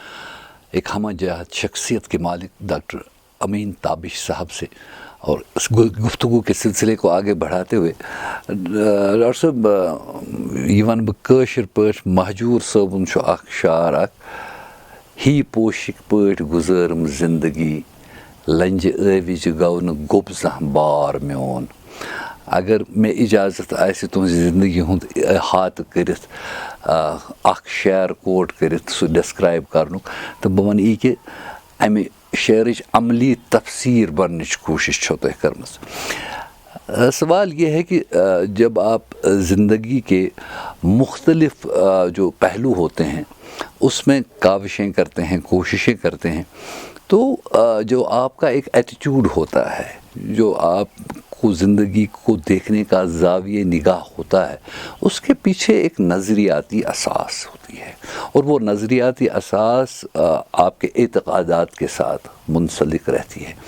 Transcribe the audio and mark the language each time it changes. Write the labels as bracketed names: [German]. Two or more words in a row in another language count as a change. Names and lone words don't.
[Urdu] ایک ہمہ جہت شخصیت کے مالک ڈاکٹر امین تابش صاحب سے، اور اس گفتگو کے سلسلے کو آگے بڑھاتے ہوئے ڈاکٹر صاحب [Kashmiri] یہ ون بہ کٲشِر پٲٹھۍ مہجوٗر صٲبُن چھُ اکھ شعر اکھ ہی پوشِک پٲٹھۍ گُزٲرٕم زندگی لنجہِ ٲوِجہِ گوٚو نہٕ گوٚب زانٛہہ بار میون. اگر مےٚ اجازت آسہِ تُہٕنٛزِ زندگی ہُنٛد احاطہٕ کٔرِتھ اکھ شعر کوٹ کٔرِتھ سُہ ڈسکرایب کرنُک تہٕ بہٕ وَنہٕ یی کہِ امہِ شعرٕچ عملی تفسیٖر بننٕچ کوٗشش چھو تۄہہِ کٔرمٕژ. [Urdu] سوال یہ ہے کہ جب آپ زندگی کے مختلف جو پہلو ہوتے ہیں اس میں کاوشیں کرتے ہیں، کوششیں کرتے ہیں، تو جو آپ کا ایک ایٹیٹیوڈ ہوتا ہے، جو آپ کو زندگی کو دیکھنے کا زاویہ نگاہ ہوتا ہے، اس کے پیچھے ایک نظریاتی اساس ہوتی ہے، اور وہ نظریاتی اساس آپ کے اعتقادات کے ساتھ منسلک رہتی ہے۔